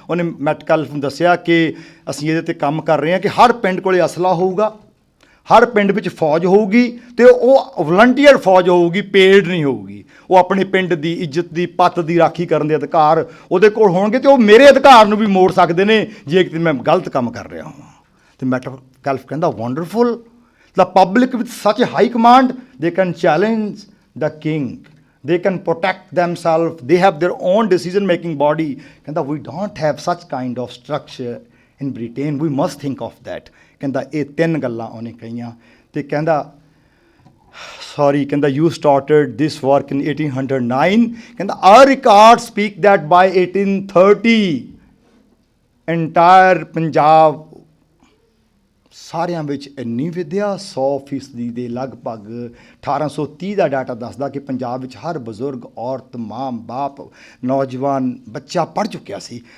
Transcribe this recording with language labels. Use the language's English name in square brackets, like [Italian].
[Punjabi] ਉਹਨੇ ਮੈਟਕਲਫ ਨੂੰ ਦੱਸਿਆ ਕਿ ਅਸੀਂ ਇਹਦੇ 'ਤੇ ਕੰਮ ਕਰ ਰਹੇ ਹਾਂ ਕਿ ਹਰ ਪਿੰਡ ਕੋਲੇ ਅਸਲਾ ਹੋਊਗਾ, ਹਰ ਪਿੰਡ ਵਿੱਚ ਫੌਜ ਹੋਊਗੀ, ਅਤੇ ਉਹ ਵਲੰਟੀਅਰ ਫੌਜ ਹੋਊਗੀ, ਪੇਡ ਨਹੀਂ ਹੋਊਗੀ। ਉਹ ਆਪਣੇ ਪਿੰਡ ਦੀ ਇੱਜ਼ਤ ਦੀ, ਪੱਤ ਦੀ ਰਾਖੀ ਕਰਨ ਦੇ ਅਧਿਕਾਰ ਉਹਦੇ ਕੋਲ ਹੋਣਗੇ, ਅਤੇ ਉਹ ਮੇਰੇ ਅਧਿਕਾਰ ਨੂੰ ਵੀ ਮੋੜ ਸਕਦੇ ਨੇ ਜੇ ਕਿਤੇ ਮੈਂ ਗਲਤ ਕੰਮ ਕਰ ਰਿਹਾ ਹਾਂ। ਅਤੇ ਮੈਟਕਲਫ ਕਹਿੰਦਾ wonderful, [English] the public with such a high command, they can challenge the king, they can protect themselves, they have their own decision making body. [Punjabi] ਕਹਿੰਦਾ [English] we don't have such kind of structure in Britain, we must think of that. [Punjabi] ਕਹਿੰਦਾ ਇਹ 3 ਗੱਲਾਂ ਉਹਨੇ ਕਹੀਆਂ, ਤੇ ਕਹਿੰਦਾ [English] sorry, [Punjabi] ਕਹਿੰਦਾ [English] you started this work in 1809, [Punjabi] ਕਹਿੰਦਾ [English] our records speak that by 1830 entire [Punjabi] Punjab ਸਾਰਿਆਂ ਵਿੱਚ ਇੰਨੀ ਵਿੱਦਿਆ 100% ਦੇ ਲਗਭਗ 1830 ਦਾ ਡਾਟਾ ਦੱਸਦਾ ਕਿ ਪੰਜਾਬ ਵਿੱਚ ਹਰ ਬਜ਼ੁਰਗ, ਔਰਤ, ਮਾਂ, ਬਾਪ, ਨੌਜਵਾਨ, ਬੱਚਾ ਪੜ੍ਹ ਚੁੱਕਿਆ ਸੀ।